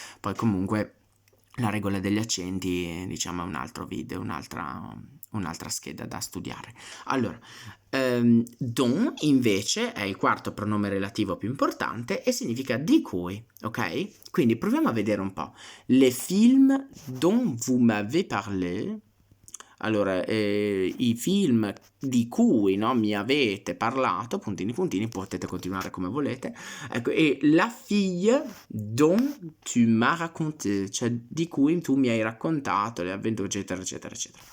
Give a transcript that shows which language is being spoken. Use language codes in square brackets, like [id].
[it] Poi comunque la regola degli accenti, diciamo, è un altro video, un'altra scheda da studiare. Allora, dont invece è il quarto pronome relativo più importante e significa di cui, ok? Quindi proviamo a vedere un po'. [fr] Les films dont vous m'avez parlé. [it] Allora, i film di cui, no, mi avete parlato, puntini puntini, potete continuare come volete. Ecco, e [fr] la fille dont tu m'as raconté, [it] cioè di cui tu mi hai raccontato le avventure, eccetera, eccetera, eccetera.